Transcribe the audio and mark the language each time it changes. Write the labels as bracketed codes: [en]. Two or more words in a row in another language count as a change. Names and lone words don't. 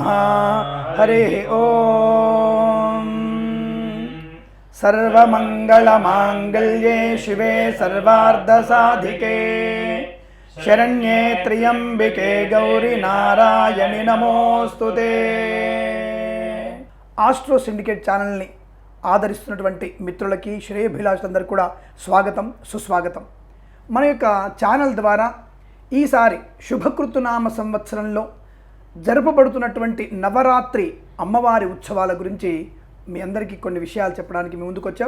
[sa] हरिः ओम। सर्वमंगलमांगल्ये शिवे सर्वार्धसाधिके शरण्ये त्र्यंबिके गौरी नारायणि नमोस्तुते। [te] ఆస్ట్రో సిండికేట్ ఛానల్ని ఆదరిస్తున్నటువంటి మిత్రులకి శ్రేయోభిలాషులందరికీ కూడా స్వాగతం సుస్వాగతం. మన యొక్క ఛానల్ ద్వారా ఈసారి శుభకృతునామ సంవత్సరంలో జరుపబడుతున్నటువంటి నవరాత్రి అమ్మవారి ఉత్సవాల గురించి మీ అందరికీ కొన్ని విషయాలు చెప్పడానికి మీ ముందుకు వచ్చాం.